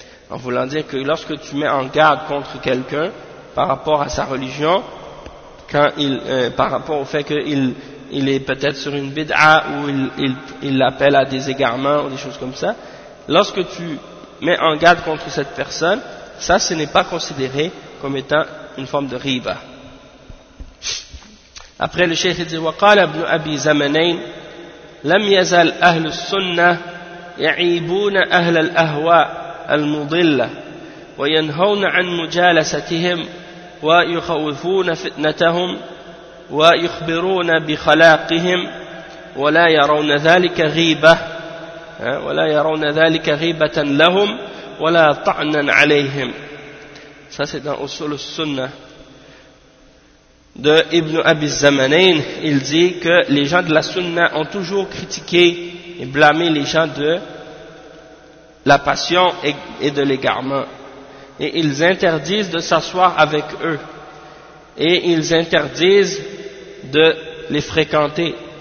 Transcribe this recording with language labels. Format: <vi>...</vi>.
<fr>En voulant dire que lorsque tu mets en garde contre quelqu'un par rapport à sa religion, quand par rapport au fait qu'il est peut-être sur une bid'a ou il l'appelle à des égarements ou des choses comme ça, lorsque tu mets en garde contre cette personne, ça, ce n'est pas considéré comme étant une forme de riba. Après, le cheikh dit,</fr> <ar>« وقال ابن أبي زمنين لم يزل أهل السنة يعيبون أهل الأهواء المضلة وينهون عن مجالستهم ويخوفون فتنتهم ويخبرون بخلاقهم ولا يرون ذلك غيبة ولا يرون ذلك غيبة لهم ولا طعنا عليهم.</ar> <fr>Ça c'est dans Usul al-Sunnah de Ibn Abi Zamanain. Il dit que les gens de la Sunna ont toujours critiqué et blâmé les gens de la passion et de l'égarement, et ils interdisent de s'asseoir avec eux et ils interdisent de les fréquenter.</fr>